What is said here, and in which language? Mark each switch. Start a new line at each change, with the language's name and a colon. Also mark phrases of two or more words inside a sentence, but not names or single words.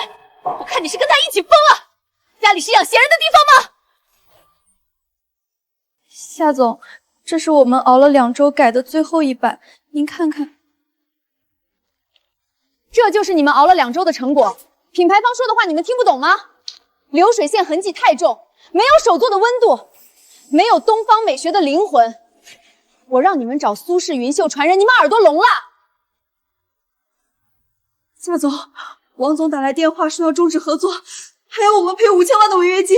Chinese: 我看你是跟他一起瘋了！家裡是養閒人的地方嗎？夏總，這是我們熬了2周改的最後一版，您看看。這就是你們熬了2周的成果。品牌方說的話你們聽不懂嗎？流水線痕跡太重，沒有手作的溫度，沒有東方美學的靈魂。我讓你們找蘇氏雲繡傳人，你們耳朵聾了？夏总，王总打来電話說要終止合作，還要我們賠5000萬的違約金。